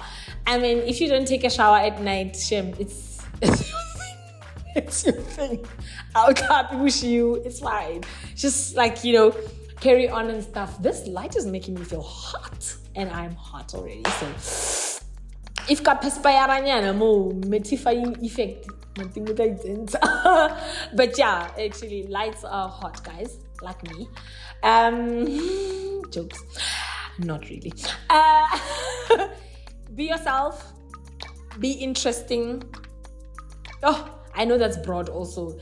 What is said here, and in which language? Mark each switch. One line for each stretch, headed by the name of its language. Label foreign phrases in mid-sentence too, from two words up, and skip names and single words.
English: I mean, if you don't take a shower at night, shame, it's your thing. It's your thing. I'll happy with you. It's fine. Just like, carry on and stuff. This light is making me feel hot, and I'm hot already. So if
Tswana: ka perspiranyana mo
English: mattifying effect, but yeah, actually lights are hot, guys, like me. Jokes, not really. Be yourself, be interesting. I know that's broad also.